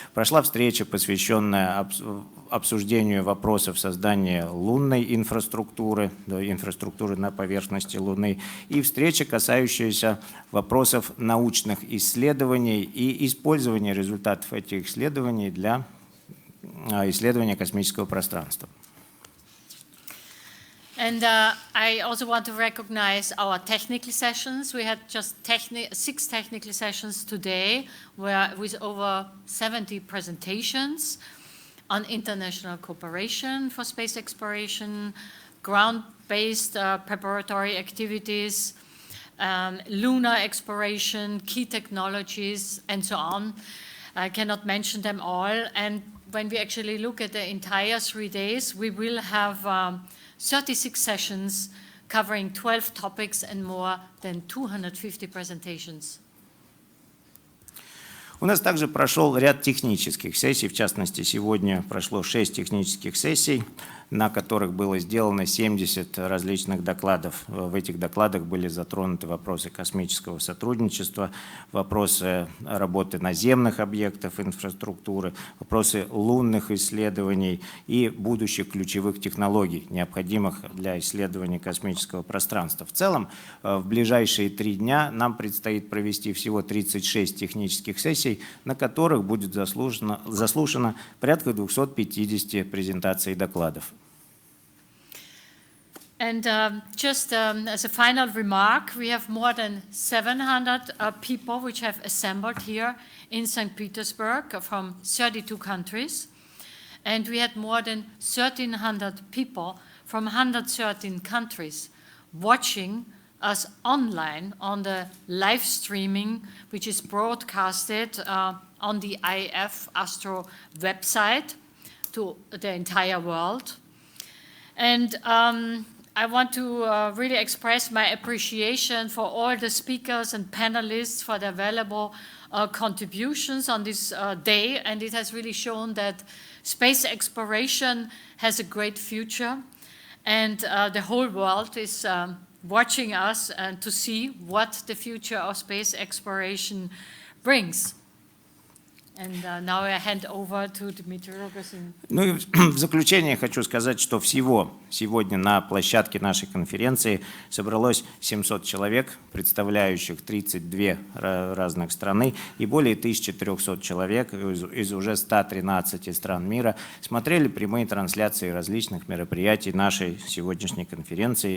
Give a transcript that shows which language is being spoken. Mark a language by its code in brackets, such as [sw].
[ru] Прошла встреча, посвященная обсуждению вопросов создания лунной инфраструктуры, инфраструктуры на поверхности Луны, и встреча, касающаяся вопросов научных исследований и использования результатов этих исследований для исследования космического пространства. [en] And I also want to recognize our technical sessions. We had just 6 technical sessions today with over 70 presentations on international cooperation for space exploration, ground-based preparatory activities, lunar exploration, key technologies, and so on. I cannot mention them all. And when we actually look at the entire 3 days, we will have 36 sessions covering 12 topics and more than 250 presentations. [ru] У нас также прошел ряд технических сессий, в частности, сегодня прошло 6 технических сессий, на которых было сделано 70 различных докладов. В этих докладах были затронуты вопросы космического сотрудничества, вопросы работы наземных объектов инфраструктуры, вопросы лунных исследований и будущих ключевых технологий, необходимых для исследования космического пространства. В целом, в ближайшие 3 дня нам предстоит провести всего 36 технических сессий, на которых будет заслушано порядка 250 презентаций и докладов. [en] And just as a final remark, we have more than 700 people which have assembled here in St. Petersburg from 32 countries. And we had more than 1,300 people from 113 countries watching us online on the live streaming, which is broadcasted on the IF Astro website to the entire world. And I want to really express my appreciation for all the speakers and panelists for their valuable contributions on this day. And it has really shown that space exploration has a great future. And the whole world is watching us and to see what the future of space exploration brings. And now I hand over to Dmitry Rogozin. [ru] Ну и в заключение хочу сказать, что всего сегодня на площадке нашей конференции собралось 700 человек, представляющих 32 разных страны, и более 1300 человек из уже 113 стран мира смотрели прямые трансляции различных мероприятий нашей сегодняшней конференции.